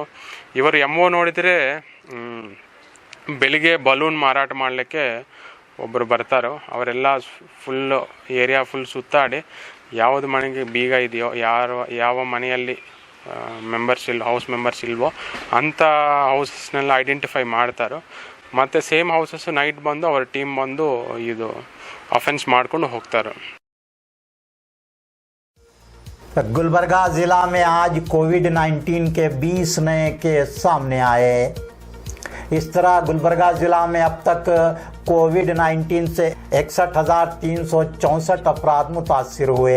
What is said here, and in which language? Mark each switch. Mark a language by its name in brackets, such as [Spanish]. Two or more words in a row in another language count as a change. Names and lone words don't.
[Kannada] ಇವರು MO ನೋಡಿದರೆ ಬೆಳಿಗ್ಗೆ ಬಲೂನ್ ಮಾರಾಟ ಮಾಡಲಿಕ್ಕೆ ಒಬ್ಬರು ಬರ್ತಾರೋ ಅವರೆಲ್ಲ [English] full area full [Kannada] ಸುತ್ತಾಡಿ ಯಾವುದು ಮನೆಗೆ ಬೀಗ ಇದೆಯೋ ಯಾವ ಮನೆಯಲ್ಲಿ [English] house members [Kannada] ಇಲ್ವೋ ಅಂಥ [English] houses identify [Kannada] ಮಾಡ್ತಾರೋ. ಮತ್ತು [English] same houses night [Kannada] ಬಂದು ಅವರ ಟೀಮ್ ಬಂದು ಇದು ಅಫೆನ್ಸ್ ಮಾಡ್ಕೊಂಡು ಹೋಗ್ತಾರೆ. [Urdu] گلبرگہ ضلع میں آج کووڈ-19 کے 20 نئے کیس سامنے آئے. اس طرح گلبرگہ ضلع میں اب تک کووڈ-19 سے 61,364 افراد متاثر ہوئے.